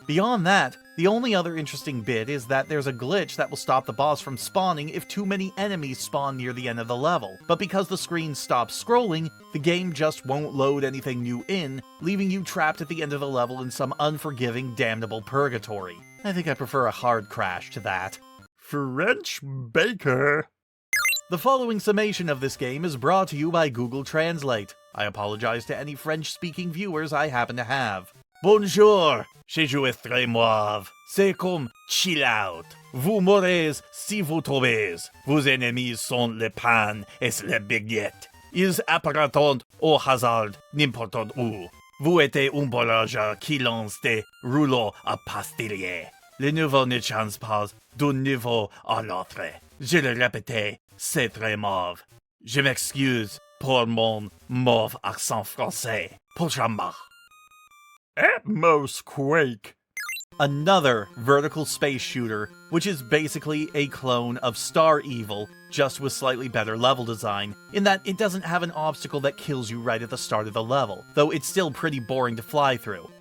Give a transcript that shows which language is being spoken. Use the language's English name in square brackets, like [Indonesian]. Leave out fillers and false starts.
[English] Beyond that, the only other interesting bit is that there's a glitch that will stop the boss from spawning if too many enemies spawn near the end of the level, but because the screen stops scrolling, the game just won't load anything new in, leaving you trapped at the end of the level in some unforgiving, damnable purgatory. I think I prefer a hard crash to that. French Baker. The following summation of this game is brought to you by Google Translate. I apologize to any French-speaking viewers I happen to have. [French] Bonjour, je joue très mauve. C'est comme chill out. Vous mourrez si vous tombez. Vos ennemis sont le pain et les baguettes. Ils apparaîtront au hasard n'importe où. Vous êtes un voyageur qui lance des rouleaux à pastiller. Le niveau ne change pas d'un niveau à l'autre. Je le répète, c'est très mauve. Je m'excuse pour mon mauve accent français. Prochainement. [English] Atmos Quake. Another vertical space shooter, which is basically a clone of Star Evil, just with slightly better level design, in that it doesn't have an obstacle that kills you right at the start of the level, though it's still pretty boring to fly through.